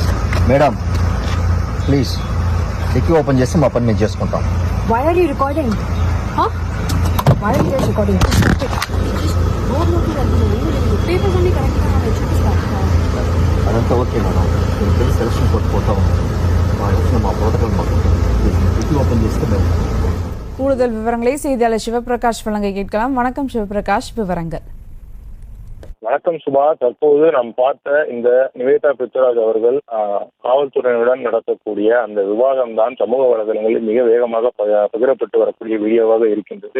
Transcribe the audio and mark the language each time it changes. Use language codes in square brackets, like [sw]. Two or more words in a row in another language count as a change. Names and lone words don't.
[te] మేడం ప్లీజ్ డిక్కీ ఓపెన్ చేస్తే మా పని మేము చేసుకుంటాం. [en] Why are you recording? Why are you recording? [te] పేపర్స్ అన్ని కరెక్ట్గా చూపిస్తాను. అదంతా ఓకే మేడం. మీరు తెలిసి సెలక్షన్ కొట్టుకుంటా ఉన్నాం. మా ప్రోటోకాల్ మాకు டிக்கி ஓப்பன் చేస్తే మేము [ta] கூடுதல் விவரங்களை செய்தியாளர் சிவபிரகாஷ் வழங்க கேட்கலாம். வணக்கம் சிவபிரகாஷ், விவரங்கள். வணக்கம் சுபா. தற்போது நாம் பார்த்த இந்த நிவேதா பிருத்விராஜ் அவர்கள் காவல்துறையினுடன் நடத்தக்கூடிய அந்த விவாதம் தான் சமூக வலைதளங்களில் மிக வேகமாக பகிரப்பட்டு வரக்கூடிய வீடியோவாக இருக்கின்றது.